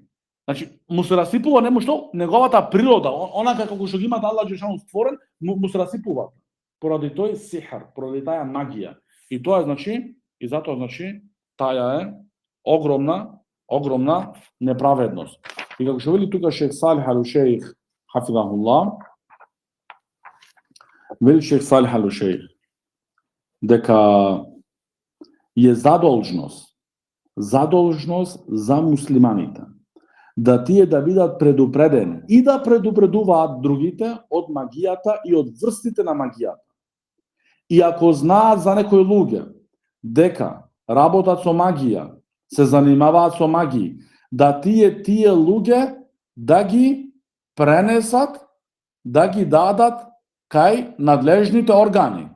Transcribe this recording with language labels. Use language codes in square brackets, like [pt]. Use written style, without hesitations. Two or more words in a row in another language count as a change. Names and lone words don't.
[mk] Значи му се расипува нему што неговата природа, онака како што ги има Аллах джелешану створен, му се расипува. Поради тој сихр, поради таа магија. И тоа е значи и затоа значи таа е огромна неправедност. И како што вели тука Шейх Салих ал-Шейх хафизахуллах, вели Шейх Салих ал-Шейх дека е задолжност за муслиманите да тие да бидат предупредени и да предупредуваат другите од магијата и од врстите на магијата. И ако знаат за некои луѓе дека работат со магија, се занимаваат со магии, да тие луѓе да ги пренесат, да ги дадат кај надлежните органи.